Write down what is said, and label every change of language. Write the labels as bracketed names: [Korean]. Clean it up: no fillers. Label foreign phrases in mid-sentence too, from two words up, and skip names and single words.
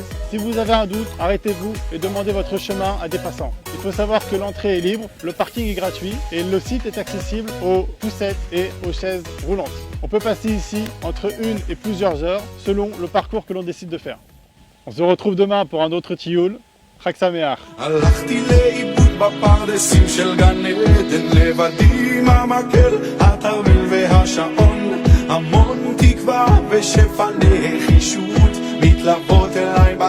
[French] Si vous avez un doute, arrêtez-vous et demandez votre chemin à des passants. Il faut savoir que l'entrée est libre, le parking est gratuit et le site est accessible aux poussettes et aux chaises roulantes. On peut passer ici entre 1 et plusieurs heures selon le parcours que l'on décide de faire. On se retrouve demain pour un autre tioul. [Hebrew] חג שמח. הלכתי לאיבוד בפרדסים של גן עדן, לבדי עם המקל, התרמיל והשעון, המון תקווה ושפע נחישות מתלוות אליי